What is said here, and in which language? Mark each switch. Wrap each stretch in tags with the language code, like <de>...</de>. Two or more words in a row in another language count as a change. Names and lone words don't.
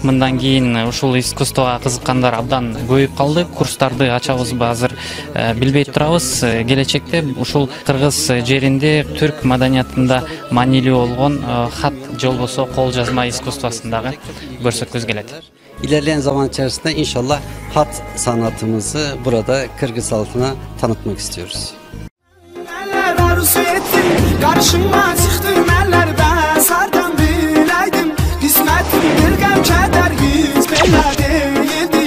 <ky>Мындан кийин ушул искусствого кызыккандар абдан көбөйүп калды. Курстарды ачабызбы азыр билбей турабыз. Келечекте ушул кыргыз жеринде түрк маданиятында маанилүү болгон хат же болбосо кол жазма искусствосын дагы көрсөткүбүз келет.</ky> <tr>İlerleyen zaman içerisinde inşallah hat sanatımızı burada Kırgız halkına tanıtmak istiyoruz. Karşıma çıktım ellerde sardan bileydim. Kısmetim bir gam keder yüz bela değildi.</tr>